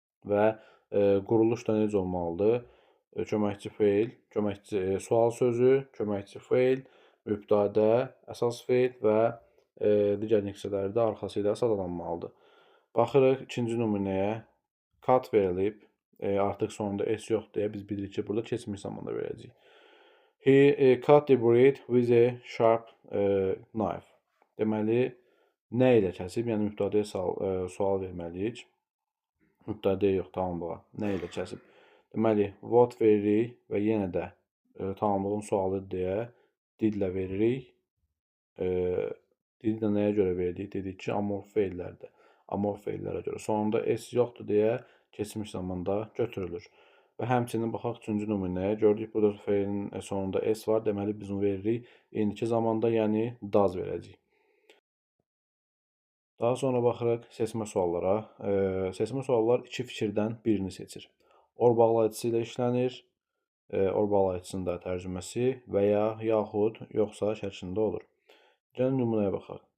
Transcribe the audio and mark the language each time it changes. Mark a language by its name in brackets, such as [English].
[Azerbaijani] Və quruluş da necə olmalıdır? Köməkçi feil, sual sözü, köməkçi feil, mübtədə, əsas feil və digər neçələri də arxası ilə sadalanmalıdır. Baxırıq ikinci nümunəyə. Cut verilib. Artıq sonunda s yox deyə biz bilirik ki, burada keçmiş zamanda verəcəyik. [English] He cut the bread with a sharp knife. [Azerbaijani] Deməli, nə ilə kəsib? Yəni, mübtədəyə sual verməliyik. Mübtədəyə yox, tamamlığa. Nə ilə kəsib? Deməli, what veririk və yenə də tamamlığın sualı deyə didlə veririk. Didlə nəyə görə verdik? Dedik ki, amorf feillərdə. Amorf feillərə görə. Sonunda s yoxdur deyə keçmiş zamanda götürülür. Və həmçinin baxaq üçüncü nümunəyə. Gördük, burada feilin sonunda s var. Deməli, biz onu veririk. İndiki zamanda, yəni does verəcəyik. Daha sonra baxırıq seçmə suallara. Seçmə suallar iki fikirdən birini seçir. Or bağlayıcısı ilə işlənir. Or bağlayıcısının da tərcüməsi və ya yaxud yoxsa şəklində olur. Gəlin nümunəyə baxaq.